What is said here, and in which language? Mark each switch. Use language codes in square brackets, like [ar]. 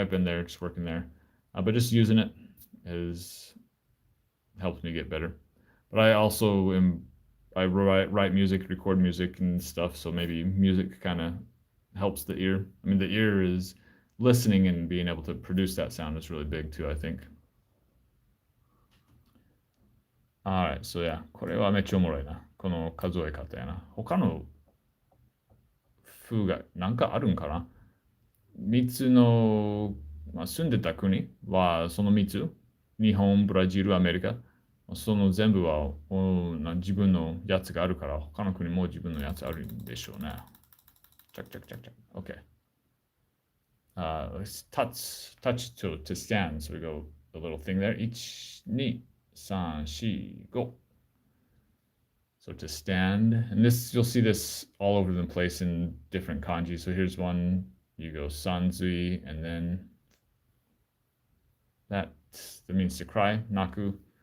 [en] I've been there, just working there. But just using it has helped me get better. But I also I write music, record music and stuff, so maybe music kind of helps the ear. I mean, the ear is listening and being able to produce that sound is really big too, I think. [ja] Alright, so yeah, これはめっちゃおもろいな。この数え方やな。他の風がなんかあるんかな。 3つの、住んでた国はその3つ。日本、ブラジル、アメリカ。その全部は自分のやつがあるから、他の国も自分のやつあるんでしょうね。チャッチャッチャッチャッ。 [en] OK. Let's touch to stand. So we go the little thing there. 1, 2, 3, 4, 5. So to stand, and this you'll see this all over the place in different kanji. So here's one, you go sanzui, and then that means to cry, naku.